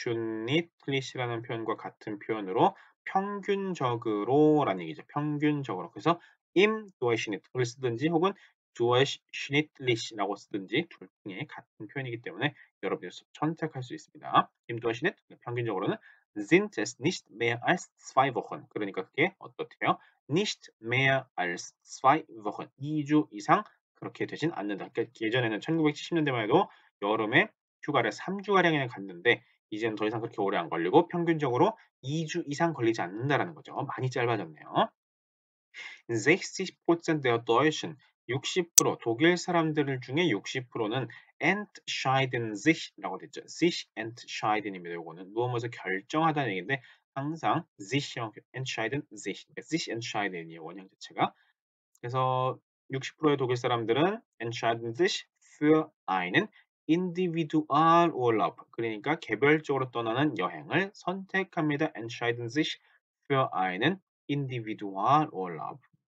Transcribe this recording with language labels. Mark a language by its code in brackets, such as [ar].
[ko] Durchschnittlich라는 표현과 같은 표현으로 평균적으로라는 얘기죠. 평균적으로. 그래서 im Durchschnitt을 쓰든지 혹은 Durchschnittlich라고 쓰든지 둘 중에 같은 표현이기 때문에 여러분이 선택할 수 있습니다. [de] im Durchschnitt [ko] 평균적으로는 [de] sind es nicht mehr als 2 Wochen. [ko] 그러니까 그게 어떻대요? [de] nicht mehr als 2 Wochen. [ko] 2주 이상 그렇게 되진 않는다. 그러니까 예전에는 1970년대만 해도 여름에 휴가를 3주가량이나 갔는데 이제는 더 이상 그렇게 오래 안 걸리고 평균적으로 2주 이상 걸리지 않는다라는 거죠. 많이 짧아졌네요. 60% der Deutschen 60% 독일 사람들 중에 60%는 entscheiden sich라고 됐죠. sich entscheiden입니다. 요거는 무엇을 결정하다는 얘기인데 항상 sich이랑 entscheiden sich, 그러니까 sich entscheiden이에요. 원형 자체가. 그래서 60%의 독일 사람들은 [de] entscheiden sich für einen Individualurlaub [ko] 그러니까 개별적으로 떠나는 여행을 선택합니다. [de] entscheiden sich für einen Individualurlaub.